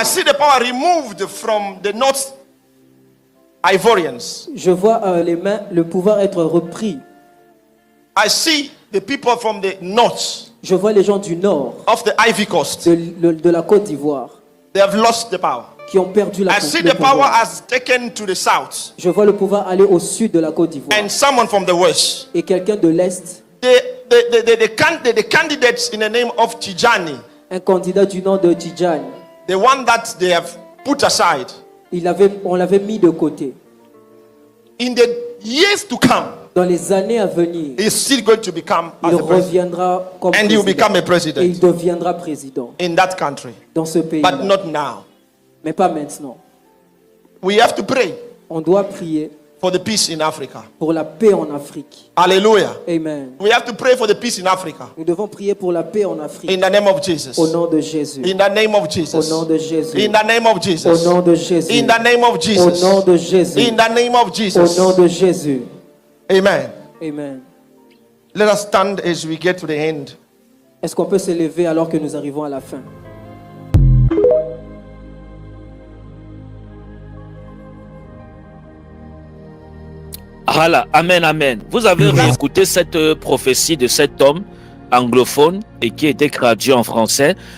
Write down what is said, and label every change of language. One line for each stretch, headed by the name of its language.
English: I see the power removed from the North Ivorians.
French: Je vois le pouvoir être repris.
English: I see the people from the north
French: Je vois les gens du nord,
English: of the Ivory Coast.
French: de la Côte d'Ivoire,
English: They have lost the power.
French: qui ont perdu
English: I see
French: le
English: the power
French: pouvoir.
English: has taken to the south.
French: Je vois le pouvoir aller au sud de la Côte d'Ivoire.
English: And someone from the west.
French: Et quelqu'un de l'est,
English: The candidates in the name of Tijani,
French: un candidat du nom de Tidjane,
English: the one that they have put aside,
French: on l'avait mis de côté.
English: in the years to come,
French: Dans les années à venir,
English: is still going to become as
French: il
English: a president.
French: reviendra comme
English: And he will become a
French: président. Et il
English: president
French: deviendra président
English: in that country.
French: dans ce pays.
English: But not now.
French: Mais pas maintenant.
English: We have to pray
French: On doit prier
English: for the peace in Africa.
French: pour la paix en Afrique.
English: Hallelujah. Amen. We have to pray for the peace in Africa.
French: Nous devons prier pour la paix en Afrique.
English: In the name of Jesus.
French: Au nom de Jésus.
English: In the name of
French: Au
English: Jesus.
French: nom de Jésus.
English: In the name of
French: Au
English: Jesus.
French: nom de Jésus.
English: In the name of
French: Au
English: Jesus.
French: nom de Jésus.
English: In the name of
French: Au Jesus. nom de Jésus. Amen. Amen.
English: Let us stand as we get to the end.
French: Est-ce qu'on peut se lever alors que nous arrivons à la fin? Voilà, amen, amen. Vous avez écouté cette prophétie de cet homme anglophone et qui était traduit en français.